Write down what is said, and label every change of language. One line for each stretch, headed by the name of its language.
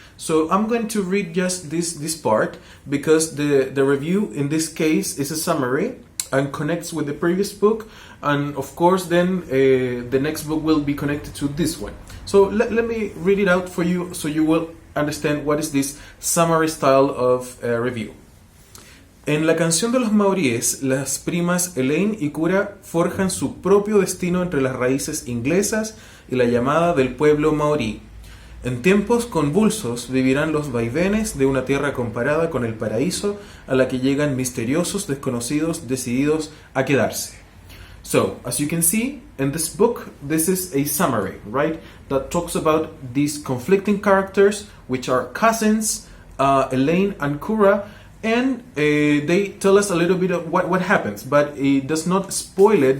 English: So I'm going to read just this part, because the review in this case is a summary and connects with the previous book, and of course then the next book will be connected to this one. So let me read it out for you so you will understand what is this summary style of review.
Spanish: En La Canción de los Maoríes, las primas Elaine y Cura forjan su propio destino entre las raíces inglesas y la llamada del pueblo maorí. En tiempos convulsos vivirán los vaivenes de una tierra comparada con el paraíso, a la que llegan misteriosos desconocidos decididos a quedarse.
English: So, as you can see in this book, this is a summary, right? That talks about these conflicting characters, which are cousins, Elaine and Cura, and they tell us a little bit of what happens, but it does not spoil it.